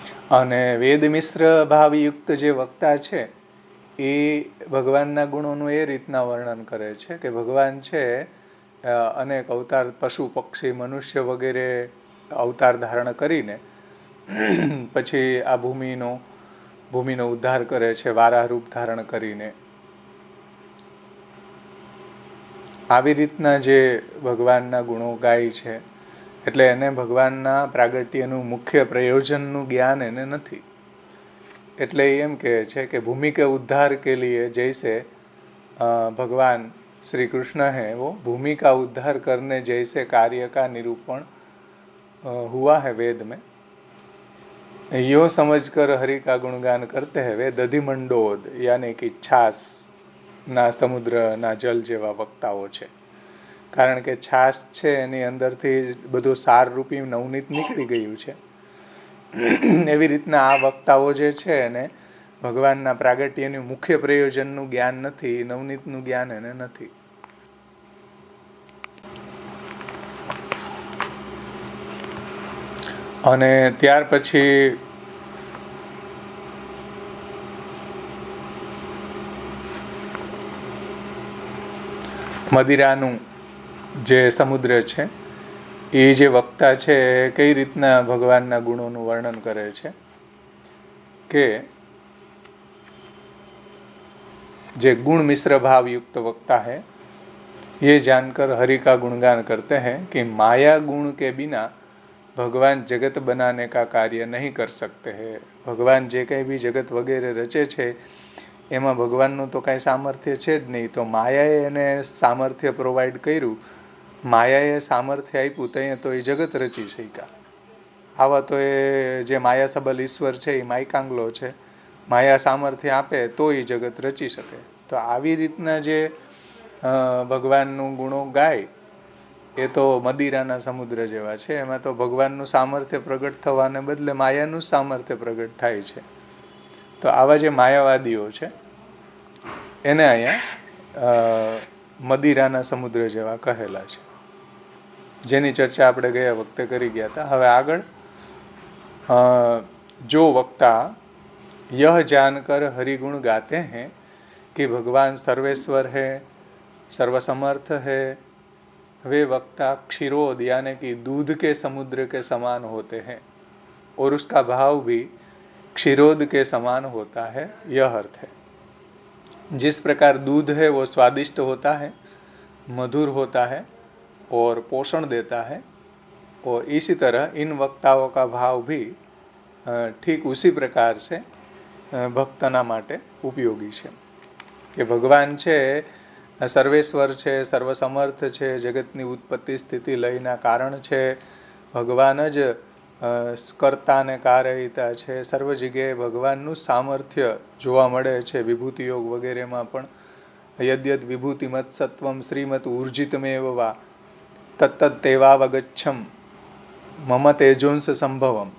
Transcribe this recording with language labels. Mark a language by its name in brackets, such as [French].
[Gujarati] અને વેદ મિશ્ર ભાવયુક્ત જે વક્તા છે એ ભગવાનના ગુણોનું એ રીતના વર્ણન કરે છે કે ભગવાન છે અનેક અવતાર, પશુ પક્ષી મનુષ્ય વગેરે અવતાર ધારણ કરીને પછી આ ભૂમિનો ઉદ્ધાર કરે છે, વારાહ રૂપ ધારણ કરીને. આવી રીતના જે ભગવાનના ગુણો ગાય છે એટલે એને ભગવાનના પ્રાગટ્યનું મુખ્ય પ્રયોજનનું જ્ઞાન એને નથી. એટલે એમ કહે છે કે [Hindi] ભૂમિ કે ઉદ્ધાર કે લીએ જૈસે भगवान श्री कृष्ण है वो भूमि का उद्धार करने जैसे कार्य का निरूपण हुआ है वेद में. यो समझकर हरि का गुणगान करते हैं वे दधिमंडोद यानी कि छास [Gujarati] ના સમુદ્રના જલ જેવા વક્તાઓ છે. કારણ કે છાસ છે એની અંદરથી બધું સારરૂપી નવનીત નીકળી ગયું છે. એવી રીતના આ વક્તાઓ જે છે એને ભગવાનના પ્રાગટ્યનું મુખ્ય પ્રયોજનનું જ્ઞાન નથી, નવનીતનું જ્ઞાન એને નથી. અને ત્યાર પછી મદિરાનું જે સમુદ્ર છે એ જે વક્તા છે એ કઈ રીતના ભગવાનના ગુણોનું વર્ણન કરે છે કે [Hindi] જે गुण मिश्र भाव युक्त वक्ता है ये जानकर हरि का गुणगान करते हैं कि माया गुण के बिना भगवान जगत बनाने का कार्य नहीं कर सकते हैं. [Gujarati] भगवान जे કંઈ બી જગત વગેરે રચે છે એમાં ભગવાનનું તો કાંઈ સામર્થ્ય છે જ નહીં. તો માયાએ એને સામર્થ્ય પ્રોવાઈડ કર્યું, માયાએ સામર્થ્ય આપ્યું ત્યાં તો એ જગત રચી શક્યા. આવા તો એ જે માયા સબલ ઈશ્વર છે એ માયકાંગલો છે, માયા સામર્થ્ય આપે તો એ જગત રચી શકે. તો આવી રીતના જે ભગવાનનું ગુણો ગાય એ તો મદિરાના સમુદ્ર જેવા છે. એમાં તો ભગવાનનું સામર્થ્ય પ્રગટ થવાને બદલે માયાનું જ સામર્થ્ય પ્રગટ થાય છે. તો આવા જે માયાવાદીઓ છે એને અહીંયા મદિરાના સમુદ્ર જેવા કહેલા છે, જેની ચર્ચા આપણે ગયા વખતે કરી ગયા હતા. હવે આગળ [Hindi] जो वक्ता यह जानकर हरिगुण गाते हैं कि भगवान सर्वेश्वर है, सर्वसमर्थ है, वे वक्ता क्षीरोद यानी कि दूध के समुद्र के समान होते हैं और उसका भाव भी क्षीरोद के समान होता है. यह अर्थ है जिस प्रकार दूध है वो स्वादिष्ट होता है, मधुर होता है और पोषण देता है, और इसी तरह इन वक्ताओं का भाव भी ठीक उसी प्रकार से [Gujarati] ભક્તના માટે ઉપયોગી છે. કે ભગવાન છે સર્વેશ્વર છે, સર્વસમર્થ છે, જગતની ઉત્પત્તિ સ્થિતિ લયના કારણ છે, ભગવાન જ કર્તા ને કારયિતા છે. સર્વ જગ્યાએ ભગવાનનું સામર્થ્ય જોવા મળે છે. વિભૂતિ યોગ વગેરેમાં પણ [Sanskrit] યદ્યદ વિભૂતિમત સત્વમ શ્રીમત ઉર્જિતમેવ વા તત્તદ તેવાવગચ્છમ મમ તેજોંશ સંભવમ.